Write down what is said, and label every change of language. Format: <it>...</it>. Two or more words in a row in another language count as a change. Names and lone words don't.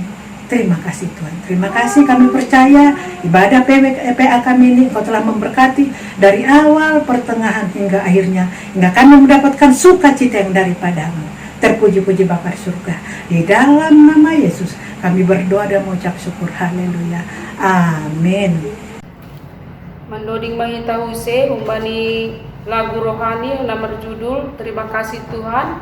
<id>Terima kasih Tuhan, terima kasih. Kami percaya ibadah PA kami ini Engkau telah memberkati dari awal, pertengahan hingga akhirnya, hingga kami mendapatkan sukacita yang daripada-Mu. Terpuji-puji Bapa di surga. Di dalam nama Yesus kami berdoa dan mengucap syukur. Haleluya. Amin.</id> <bts>Mendoding mahita huse umbani</bts> <id>lagu rohani yang nomor judul Terima Kasih Tuhan.</id>